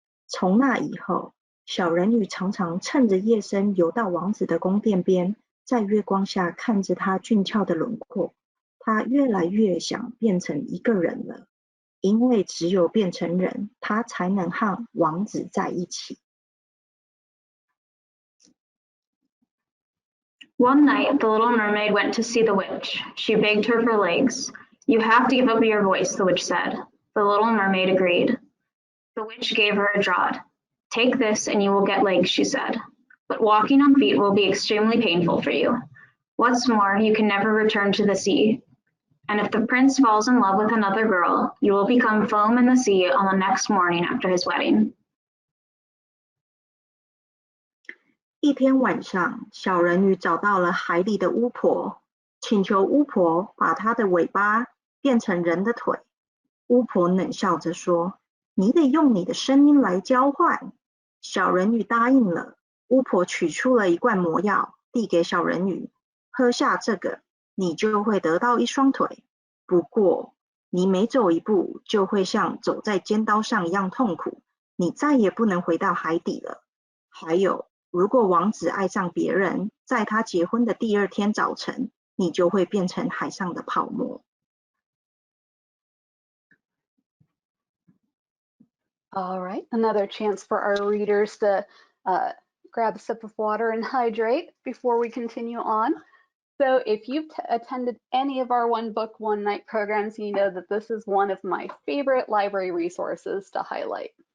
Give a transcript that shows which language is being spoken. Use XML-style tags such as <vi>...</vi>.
<zh>从那以后，小人鱼常常趁着夜深游到王子的宫殿边，在月光下看着他俊俏的轮廓。他越来越想变成一个人了，因为只有变成人，他才能和王子在一起。</zh> <en>One night, the Little Mermaid went to see the witch. She begged her for legs. You have to give up your voice, the witch said. The Little Mermaid agreed. The witch gave her a draught. Take this and you will get legs, she said. but walking on feet will be extremely painful for you. What's more, you can never return to the sea. And if the prince falls in love with another girl, you will become foam in the sea on the next morning after his wedding.</en> <zh>一天晚上，小人鱼找到了海里的巫婆，请求巫婆把她的尾巴变成人的腿。巫婆冷笑着说：“你得用你的声音来交换。” 小人鱼答应了。巫婆取出了一罐魔药，递给小人鱼：“喝下这个，你就会得到一双腿。不过，你每走一步就会像走在尖刀上一样痛苦，你再也不能回到海底了。还有，如果王子爱上别人，在他结婚的第二天早晨，你就会变成海上的泡沫。”</zh> <en>All right, another chance for our readers to grab a sip of water and hydrate before we continue on. So if you've attended any of our One Book, One Night programs, you know that this is one of my favorite library resources to highlight.</en>